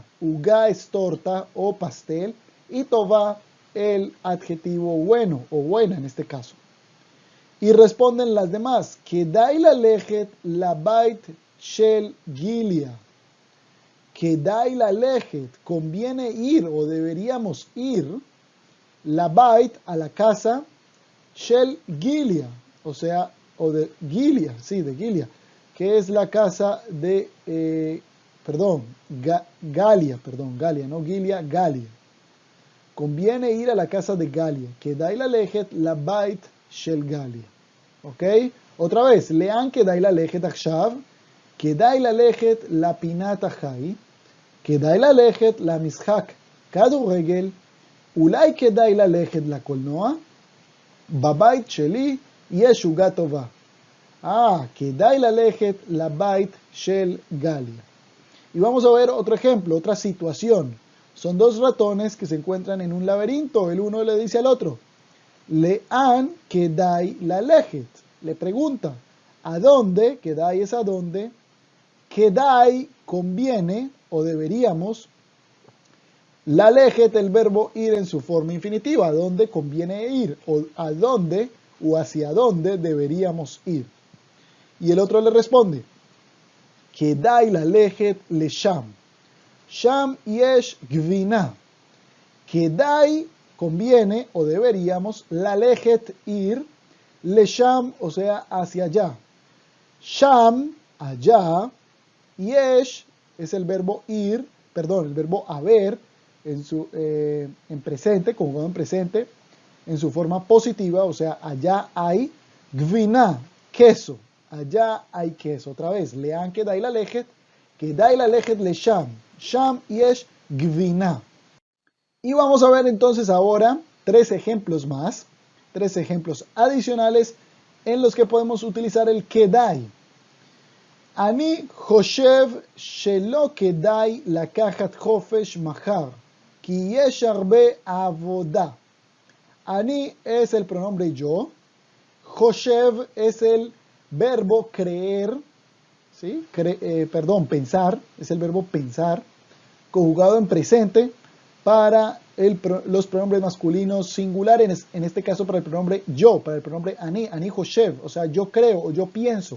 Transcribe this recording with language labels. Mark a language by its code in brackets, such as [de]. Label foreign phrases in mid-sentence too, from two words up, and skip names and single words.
[es] Uga es torta o pastel y tova el adjetivo bueno o buena en este caso. Y responden las demás, [he] כדאי ללכת לבית של גיליה. כדאי ללכת, [es] conviene ir o deberíamos ir, labait a la casa, shel Gilia, o sea, o de Gilia, sí, de Gilia, que es la casa de, Galia, no Gilia, Galia. Conviene ir a la casa de Galia. [he] כדאי ללכת לבית של גליה. ¿Ok? [es] Otra vez, [he] לאן כדאי ללכת עכשיו, כדאי ללכת לפינת החי, כדאי ללכת למשחק כדורגל, אולי כדאי ללכת לקולנוע, בבית שלי יש עוגה טובה. כדאי ללכת לבית של גליה. [es] Y vamos a ver otro ejemplo, otra situación. Son dos ratones que se encuentran en un laberinto. El uno le dice al otro, [he] לאן כדאי ללכת. [es] Le pregunta, ¿a dónde? Kedai es a dónde. Kedai conviene o deberíamos. Lalejet, el verbo ir en su forma infinitiva. ¿A dónde conviene ir? O a dónde o hacia dónde deberíamos ir. Y el otro le responde, [he] כדאי ללכת לשם. שם יש גבינה. [es] Kedai conviene o deberíamos, lalejet ir, lesham, o sea, hacia allá. Sham, allá, yesh es el verbo ir, perdón, el verbo haber en presente, conjugado en presente, en su forma positiva, o sea, allá hay gvina, queso, allá hay queso. Otra vez, [he] לאן כדאי ללכת לשם, שם יש גבינה. [es] Y vamos a ver entonces ahora tres ejemplos más, tres ejemplos adicionales en los que podemos utilizar el kedai. [he] Ani חושב שלא כדאי לקחת חופש מחר, כי יש הרבה עבודה. [es] Ani es el pronombre yo, חושב es el verbo creer, ¿sí? Pensar, es el verbo pensar, conjugado en presente para los pronombres masculinos singulares, en este caso para el pronombre yo, para el pronombre [he] אני חושב, [es] o sea, yo creo o yo pienso.